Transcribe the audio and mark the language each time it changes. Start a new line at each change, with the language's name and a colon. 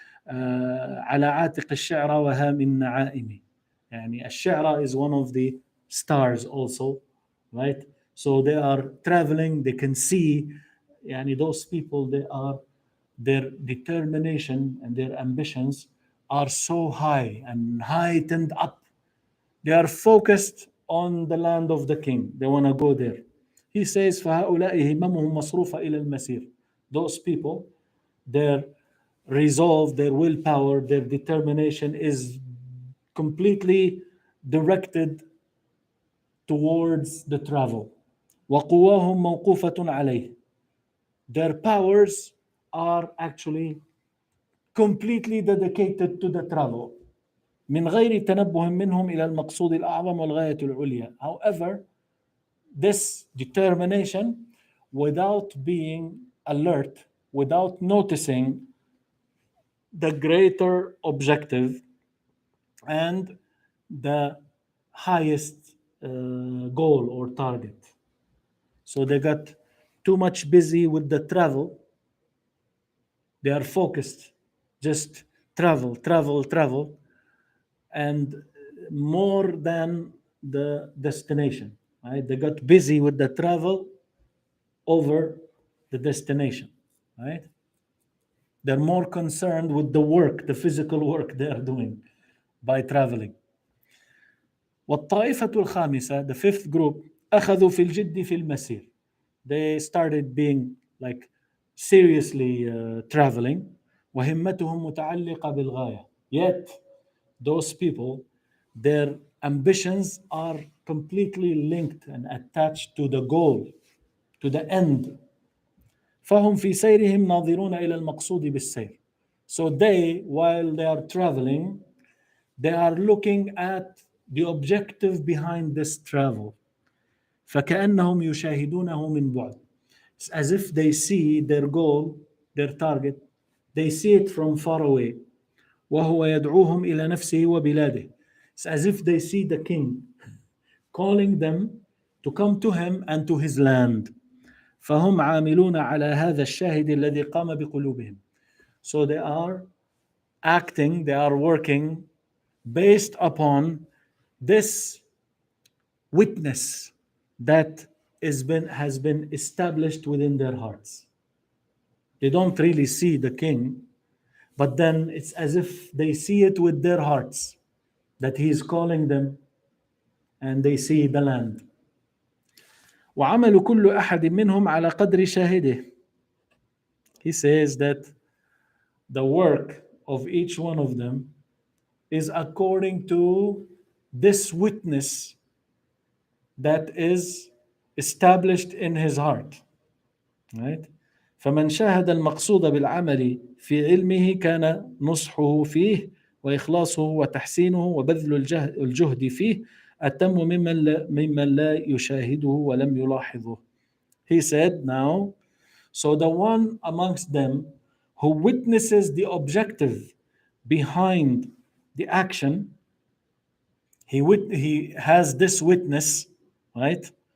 Arabic: على عاتق الشعرى وهام النعائم.
English: يعني الشعرى is one of the stars also, right? So they are traveling, they can see, يعني those people, their determination and their ambitions are so high and heightened up. They are focused on the land of the king. They want to go there. He says,
Arabic: فَهَؤُلَاءِ هِمَمُهُمْ مَصْرُوفَ إِلَى الْمَسِيرِ.
English: Those people, their resolve, their willpower, their determination is completely directed towards the travel.
Arabic: وَقُوَّاهُمْ مَوْقُوفَةٌ عَلَيْهِ.
English: Their powers are actually completely dedicated to the travel.
Arabic: من غير تنبه منهم إلى المقصود الأعظم والغاية العليا.
English: However, this determination, without being alert, without noticing the greater objective and the highest goal or target. So they got too much busy with the travel. They are focused, just travel, travel, travel, and more than the destination. Right? They got busy with the travel over the destination. Right? They're more concerned with the work, the physical work they are doing by traveling.
Arabic: والطائفة الخامسة,
English: the fifth group,
Arabic: أخذوا في الجد في المسير.
English: They started being like seriously traveling.
Arabic: وهمتهم متعلقة بالغاية.
English: Yet those people, their ambitions are completely linked and attached to the goal, to the end.
Arabic: فهم في سيرهم ناظرون إلى المقصود بالسير.
English: So they, while they are traveling, they are looking at the objective behind this travel.
Arabic: فكأنهم يشاهدونه من بعد.
English: It's as if they see their goal, their target, they see it from far away.
Arabic: وهو يدعوهم إلى نفسه وبلاده.
English: It's as if they see the king calling them to come to him and to his land.
Arabic: فهم عاملون على هذا الشاهد الذي قام بقلوبهم.
English: So they are acting, they are working based upon this witness that has been established within their hearts. They don't really see the king, but then it's as if they see it with their hearts, that he is calling them, and they see the land.
Arabic: وعمل كل أحد منهم على قدر شاهده.
English: He says that the work of each one of them is according to this witness that is established in his heart. Right?
Arabic: فمن شاهد المقصود بالعمل في علمه كان نصحه فيه وإخلاصه وتحسينه وبذل الجهد فيه أتم ممن لا يشاهده ولم يلاحظه.
English: He said, now, so the one amongst them who witnesses the objective behind the action, he has this witness, right?